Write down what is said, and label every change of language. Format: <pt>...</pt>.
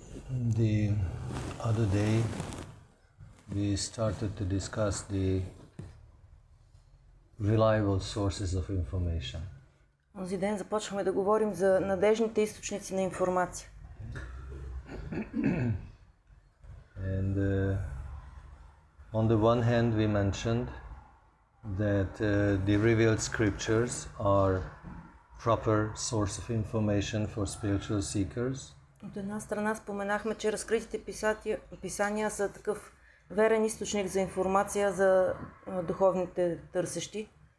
<en>The other day we started to discuss the reliable sources of information.</en> <bg>Онзи ден започваме да говорим за надежните източници на информация.</bg> <en>And on the one hand we mentioned that the revealed scriptures are proper source of information for spiritual seekers.</en> <bg>От една страна споменахме, че разкритите писания са такъв верен източник за информация за духовните търсещи.</bg>